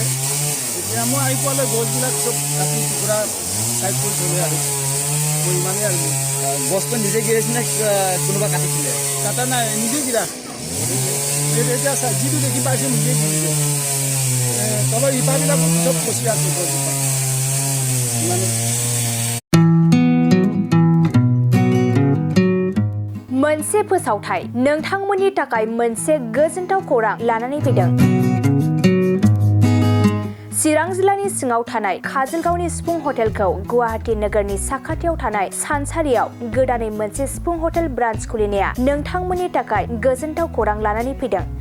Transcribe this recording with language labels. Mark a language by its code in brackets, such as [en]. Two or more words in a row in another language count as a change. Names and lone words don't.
[as] এতিয়া মই আহি পোৱালৈ গছবিলাক চব কাটি টুকুৰা চাইড কৰি থ'লে আৰু ইমানেই আৰু গছটো নিজে গিৰাইছে নে কোনোবা কাটিছিলে? কাটা নাই, নিজে গিৰা। এতিয়া যিটো দেখি পাইছোঁ নিজে গিৰিছে। তলৰ ইটাবিলাকো চব খচি আছে গছজোপা ইমানে। [brx] मोनसे फोसावथाय नोंथांमोननि थाखाय मोनसे गोजोनथाव खौरां लानानै फैदों। चिरां जिल्लानि सिङाव थानाय काजलगावनि सिफुं हटेलखौ गुवाहाटी नोगोरनि साखाथियाव थानाय सानसारियाव गोदानै मोनसे सिफुं हटेल ब्रान्च खुलिनाया नोंथांमोननि थाखाय गोजोनथाव खौरां लानानै फैदों।